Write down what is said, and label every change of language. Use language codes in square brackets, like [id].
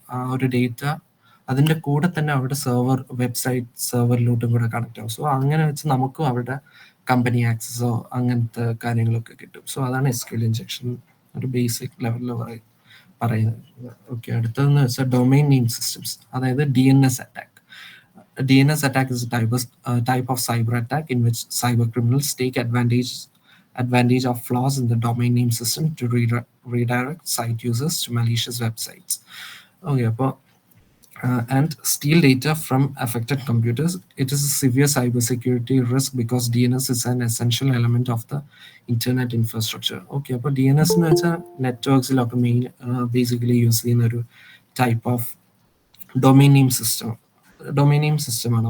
[ml] ആ ഒരു ഡേറ്റ അതിൻ്റെ കൂടെ തന്നെ അവരുടെ വെബ്സൈറ്റ് സെർവറിലോട്ടും കൂടെ കണക്ട് ആവും. സോ അങ്ങനെ വെച്ച് നമുക്കും അവരുടെ കമ്പനി ആക്സസോ അങ്ങനത്തെ കാര്യങ്ങളൊക്കെ കിട്ടും. സോ അതാണ് SQL ഇഞ്ചക്ഷൻ ഒരു ബേസിക് ലെവലിൽ പറയുന്നത്. ഓക്കെ, അടുത്തതെന്ന് വെച്ചാൽ ഡൊമൈൻ നെയിം സിസ്റ്റംസ്, അതായത് DNS attack. [en] DNS attack is a type of cyber attack in which cyber criminals take advantage of flaws in the domain name system to redirect site users to malicious websites. Okay, and steal data from affected computers. It is a severe cybersecurity risk because DNS is an essential element of the internet infrastructure. [ml] Okay, അപ്പോൾ DNS എന്ന് വെച്ചാൽ നെറ്റ്വർക്സിലൊക്കെ basically use ചെയ്യുന്ന ഒരു type of domain name സിസ്റ്റമാണ്.